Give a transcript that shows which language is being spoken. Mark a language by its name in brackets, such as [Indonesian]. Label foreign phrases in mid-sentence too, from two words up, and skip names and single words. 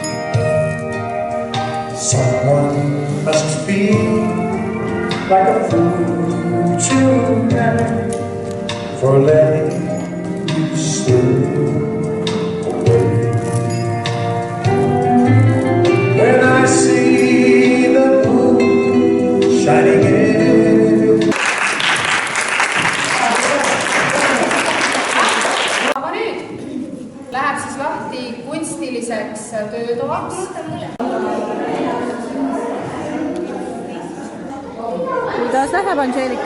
[English] Someone must feel like a fool tonight for letting you slip away. When I see the moon shining in. [Estonian] Aga nüüd läheb siis lahti kunstiliseks töötoaks. Kuidas läheb, Angelika?